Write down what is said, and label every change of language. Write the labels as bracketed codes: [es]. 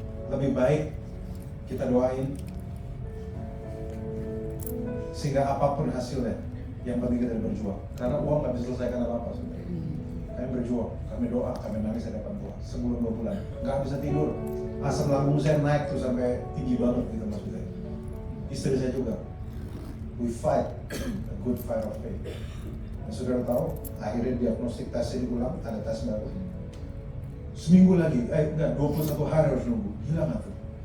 [id] Lebih baik kita doain sehingga apapun hasilnya, yang penting kita berjuang. Karena uang nggak bisa selesaikan apa-apa sebenarnya. Kami berjuang, kami doa, kami nangis di depan Tuhan sebulan 2 bulan, nggak bisa tidur. Asam lambung saya naik tuh sampai tinggi banget gitu maksudnya. Istri saya juga. [en] We fight a good fight of faith. [id] Dan saudara tahu, akhirnya diagnostik tesnya diulang, ada tes baru. Seminggu lagi, 21 hari harus nunggu. Gila nggak tuh?